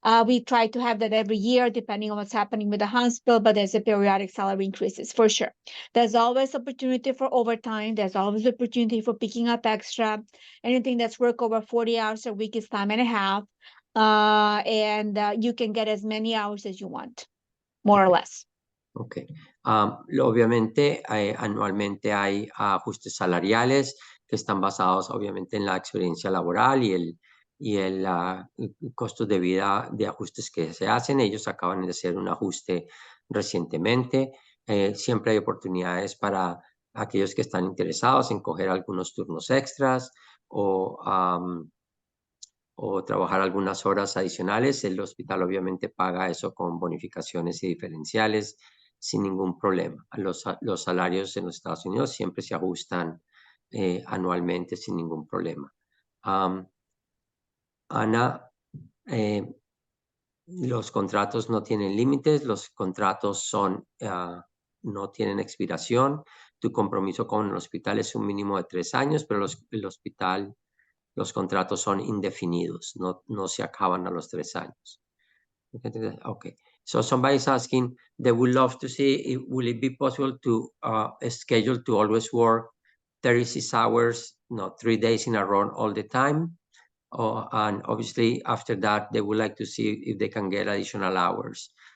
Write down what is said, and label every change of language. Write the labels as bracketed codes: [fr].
[en] We try to have that every year, depending on what's happening with the hospital, but there's a periodic salary increases for sure. There's always opportunity for overtime. There's always opportunity for picking up extra. Anything that's work over 40 hours a week is time and a half. And you can get as many hours as you want, more or less. Ok. [es] Obviamente, anualmente hay ajustes salariales que están basados obviamente en la experiencia laboral y el costo de vida de ajustes que se hacen. Ellos acaban de hacer un ajuste recientemente. Siempre hay oportunidades para aquellos que están interesados en coger algunos turnos extras o trabajar algunas horas adicionales. El hospital obviamente paga eso con bonificaciones y diferenciales sin ningún problema. Los salarios en los Estados Unidos siempre se ajustan anualmente sin ningún problema. Ana, los contratos no tienen límites, los contratos no tienen expiración. Tu compromiso con el hospital es un mínimo de 3 años, pero el hospital, los contratos son indefinidos, no se acaban a los 3 años. [en] Okay. So somebody's asking, they would love to see, will it be possible to schedule to always work 36 hours, 3 days in a row all the time? And obviously after that, they would like to see if they can get additional hours.